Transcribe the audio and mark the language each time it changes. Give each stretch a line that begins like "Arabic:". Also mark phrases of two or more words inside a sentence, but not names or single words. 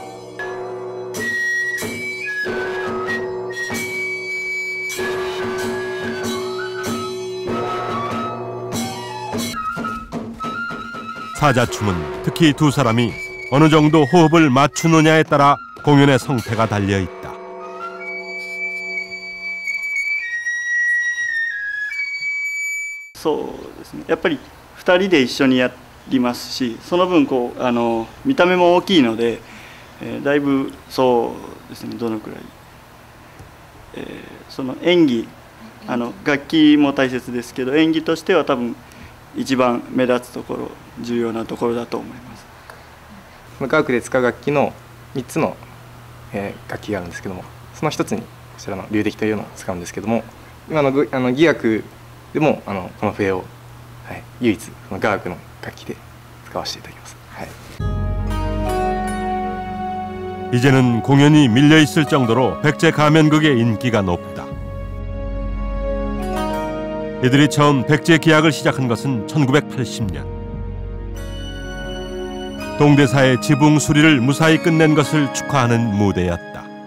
Korean: 사자춤은 특히 두 사람이 어느 정도 호흡을 맞추느냐에 따라 공연의 성패가 달려 있다.
Japanese: そうですね。やっぱり2人で一緒にやりますし、その分こう見た目も大きいので、だいぶそうですね。どのくらい、その演技楽器も大切ですけど演技としては多分一番目立つところ重要なところだと思います。無価格で使う楽器の 3つの、楽器があるんですけども、その一つにこちらの龍笛というのを使うんですけども、今の戯楽でもこの笛を、唯一この雅楽の楽器で使わせていただきます。
Korean: 이제는 공연이 밀려 있을 정도로 백제 가면극의 인기가 높다. 이들이 처음 백제 기악을 시작한 것은 1980년. 동대사의 지붕 수리를 무사히 끝낸 것을 축하하는 무대였다.